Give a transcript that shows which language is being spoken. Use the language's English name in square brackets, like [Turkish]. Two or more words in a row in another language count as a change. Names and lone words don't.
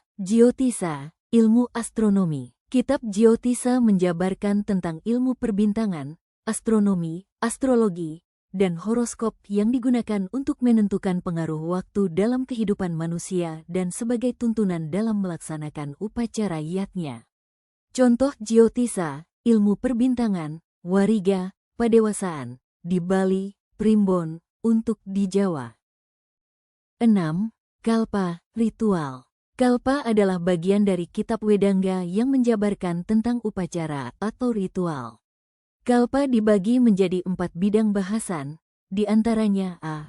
[Indonesian] Jyotisa, ilmu astronomi. Kitab Jyotisa menjabarkan tentang ilmu perbintangan, astronomi, astrologi, dan horoskop yang digunakan untuk menentukan pengaruh waktu dalam kehidupan manusia dan sebagai tuntunan dalam melaksanakan upacara yatnya. Contoh Jyotisa, ilmu perbintangan, wariga, padewasaan, di Bali, primbon, untuk di Jawa. 6. Kalpa, ritual. Kalpa adalah bagian dari kitab Wedanga yang menjabarkan tentang upacara atau ritual. Kalpa dibagi menjadi 4 bidang bahasan, di antaranya a.